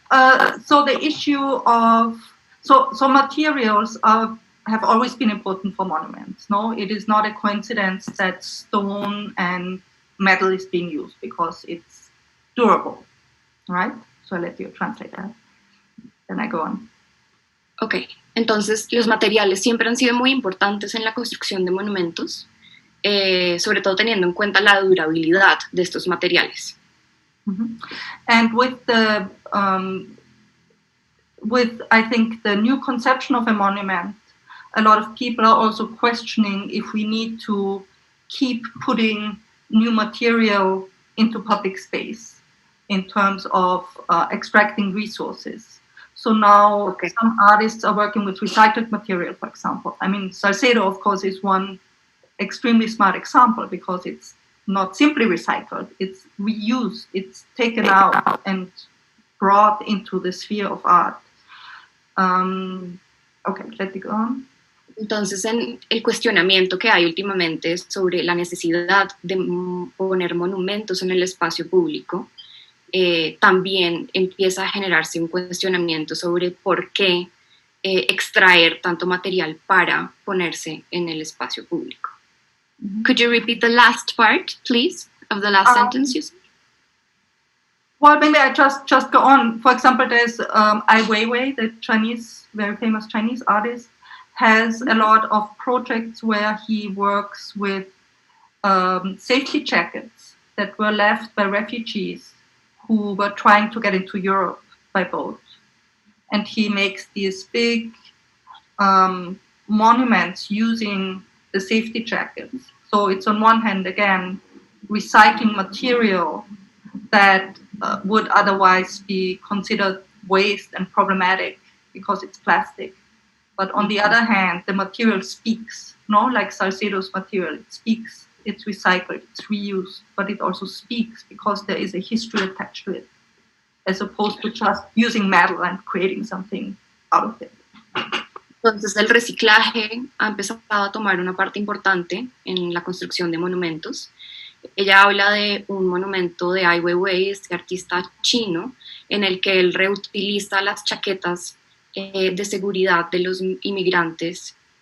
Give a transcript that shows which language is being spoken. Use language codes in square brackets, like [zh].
[en] So the issue of, so materials have always been important for monuments. No, it is not a coincidence that stone and metal is being used because it's durable, right? So I'll let you translate that. Then I go on. [es] Ok, entonces los materiales siempre han sido muy importantes en la construcción de monumentos, sobre todo teniendo en cuenta la durabilidad de estos materiales. Mm-hmm. [en] And with I think the new conception of a monument, a lot of people are also questioning if we need to keep putting new material into public space in terms of extracting resources. So now some artists are working with recycled material, for example. I mean, Salcedo, of course, is one extremely smart example because it's not simply recycled, it's reused, it's taken out and brought into the sphere of art. Okay, let me go on. [es] Entonces, el cuestionamiento que hay últimamente sobre la necesidad de poner monumentos en el espacio público, también empieza a generarse un cuestionamiento sobre por qué extraer tanto material para ponerse en el espacio público. Mm-hmm. [en] Could you repeat the last part, please, of the last sentence you said? Well, maybe I just go on. For example, there's Ai Weiwei, the Chinese, very famous Chinese artist, has a lot of projects where he works with safety jackets that were left by refugees who were trying to get into Europe by boat. And he makes these big monuments using the safety jackets. So it's on one hand, again, recycling material that would otherwise be considered waste and problematic because it's plastic. But on the other hand, the material speaks, no? Like Salcedo's material, it speaks, it's recycled, it's reused, but it also speaks because there is a history attached to it, as opposed to just using metal and creating something out of it. [es] Entonces el reciclaje ha empezado a tomar una parte importante en la construcción de monumentos. Ella habla de un monumento de Ai Weiwei, este artista chino, en el que él reutiliza las chaquetas de seguridad de los inmigrantes.